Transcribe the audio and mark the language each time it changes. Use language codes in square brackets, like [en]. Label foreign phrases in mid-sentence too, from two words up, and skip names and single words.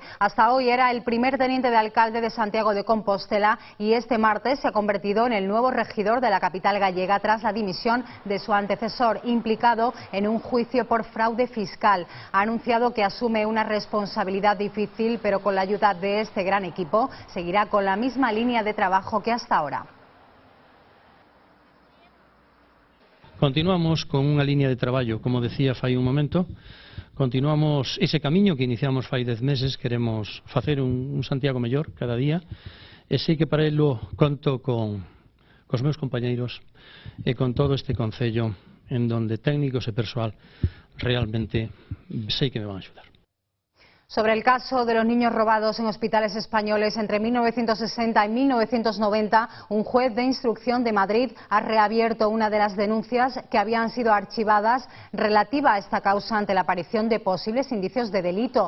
[es] Hasta hoy era el primer teniente de alcalde de Santiago de Compostela y este martes se ha convertido en el nuevo regidor de la capital gallega tras la dimisión de su antecesor, implicado en un juicio por fraude fiscal. Ha anunciado que asume una responsabilidad difícil, pero con la ayuda de este gran equipo seguirá con la misma línea de trabajo que hasta ahora. [gl] Continuamos con unha línea de traballo, como decía fai un momento. Continuamos ese camiño que iniciamos fai 10 meses. Queremos facer un Santiago mellor cada día, e sei que para ello conto cos meus compañeiros e con todo este concello, en donde técnicos e persoal realmente sei que me van a axudar. [es] Sobre el caso de los niños robados en hospitales españoles entre 1960 y 1990, un juez de instrucción de Madrid ha reabierto una de las denuncias que habían sido archivadas relativa a esta causa ante la aparición de posibles indicios de delito.